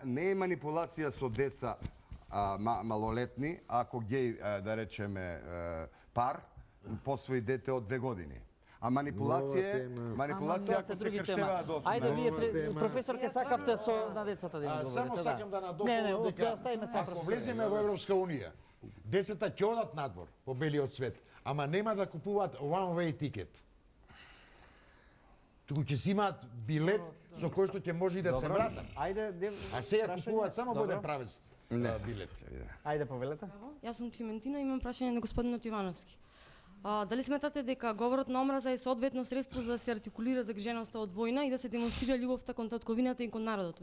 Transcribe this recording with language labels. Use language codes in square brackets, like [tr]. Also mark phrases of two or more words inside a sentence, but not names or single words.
[mk] Не е манипулација со деца малолетни, ако геј, да речеме, пар, посвои дете од 2 години. А манипулација Тоа се ако се други крштеваат тема. до Ајде, вие тема. професорке сакавте со на децата да им говорите. Само сакам да надополнам Не, дека оставиме се ако влеземе во Европска унија, децата ќе одат надвор по белиот свет, ама нема да купуваат [en] one way ticket. [mk] Туку ќе си имаат билет со кој што ќе може и да се вратат. Ајде, А сега купуваат само во еден правец билет. Ајде, повелете. Јас сум Климентина, имам прашање на господинот Ивановски. Дали сметате дека говорот на омраза е соодветно средство за да се артикулира загриженоста од војна и да се демонстрира љубовта кон татковината и кон народот?